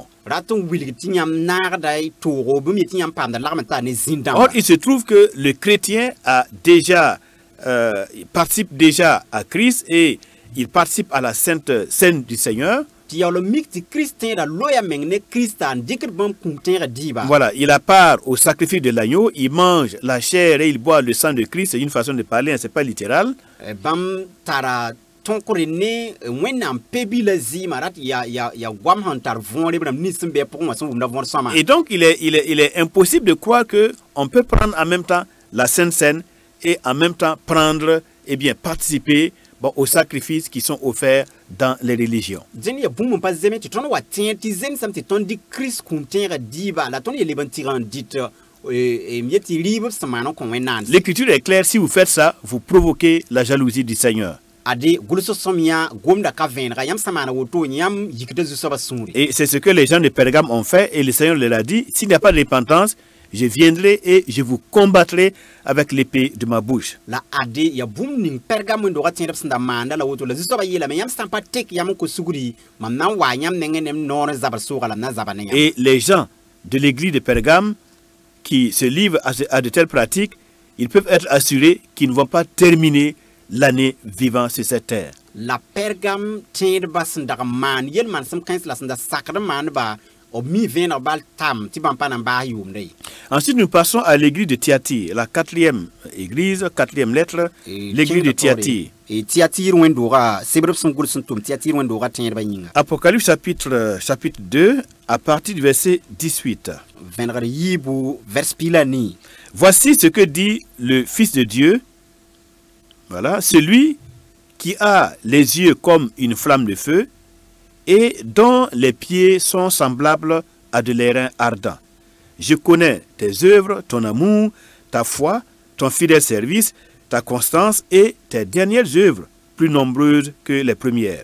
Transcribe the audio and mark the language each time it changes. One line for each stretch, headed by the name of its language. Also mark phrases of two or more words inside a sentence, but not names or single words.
French: Or, il se trouve que le chrétien a déjà participe déjà à Christ et il participe à la sainte scène du Seigneur. Voilà, il a part au sacrifice de l'agneau, il mange la chair et il boit le sang de Christ. C'est une façon de parler, c'est pas littéral.
Mossi: tonkore ne wẽnnaam pebi la zɩɩma rat ya goam sẽn tar võore bãmb nins sẽn bɩ pʋgẽ wã sẽn wʋmda võor sõma.
French: Et donc, il est impossible de croire qu'on peut prendre en même temps la Sainte Seine et en même temps prendre, eh bien, participer aux sacrifices qui sont offerts dans les religions.
Mossi: Dẽn ya bũmb n pa zeme tɩ tõnd wa tẽer tɩ zemsame tɩ tõnd dɩk Kirist kũum tẽegã dɩɩba la tõnd ya leb n tɩg n dɩt yet tɩ rɩɩb b sẽn maan n kõ wẽnnaam.
French: L'écriture est claire, si vous faites ça, vous provoquez la jalousie du Seigneur.
Mossi: Ade gʋls sõm yã gomda ka vẽenega yãmb sã maana woto yãmb yikda zu-soabã sũure.
French: Et c'est ce que les gens de Pergame ont fait, et le Seigneur leur a dit, s'il n'y a pas de repentance, je viendrai et je vous combattrai avec l'épée de ma bouche.
Mossi: La ade ya bũmb ning Pergam wẽn-doogã tẽedb sẽn da maanda la woto la zu-soabã yeelame yãmb sã n pa tek yãmb n ko-sugri mam na n waa yãmb nengẽ nem noor n zabr sooga la m na n zaba ne yãmb.
French: Et les gens de l'église de Pergame qui se livrent à de telles pratiques, ils peuvent être assurés qu'ils ne vont pas terminer l'année vivant sur cette terre.
Mossi: La Pergam tẽedbã sẽn dag n maan yel-maan sẽn kãens la sẽn da sakd n maandba b mi vẽeneg bal tam tɩ bãmb pa na n baas yʋʋmda ye.
French: Ensuite, nous passons à l'église de Thyatire, la quatrième église, quatrième lettre, l'église de Thyatire.
Mossi: Thyatire wẽn-doogã sebrb sẽn gʋls n tʋm Thyatire wẽn-doogã tẽedbã yĩnga.
French: Apocalypse chapitre 2, à partir du verset 18.
Mossi: Vẽnegd yiibu vers pila ni.
French: Voici ce que dit le Fils de Dieu. Voilà, celui qui a les yeux comme une flamme de feu et dont les pieds sont semblables à de l'airain ardent. Je connais tes œuvres, ton amour, ta foi, ton fidèle service, ta constance et tes dernières œuvres, plus nombreuses que les premières.